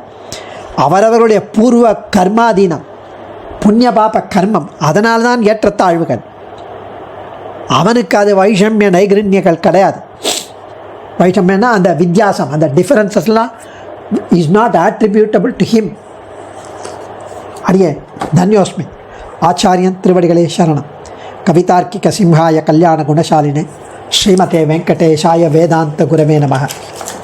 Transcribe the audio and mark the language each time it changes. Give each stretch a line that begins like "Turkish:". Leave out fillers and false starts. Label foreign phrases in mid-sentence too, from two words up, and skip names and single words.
Tamil: அவரவர்களுடைய பூர்வ கர்மாதீனம், புண்ணிய பாப கர்மம், அதனால்தான் ஏற்றத்தாழ்வுகள். அவனுக்கு அது வைஷமிய நைகிருண்யங்கள் கிடையாது. வைஷமியன்னா அந்த வித்தியாசம், அந்த டிஃபரன்சஸ்லாம்
English: is not attributable to him.
Tamil: அடியே தன்யோஸ்மி. ஆச்சாரியன் திருவடிகளே சரணம்.
Sanskrit: कवितार्किक सिंहाय कल्याण गुणशालिने श्रीमते वेङ्कटेशाय वेदान्त गुरवे नमः.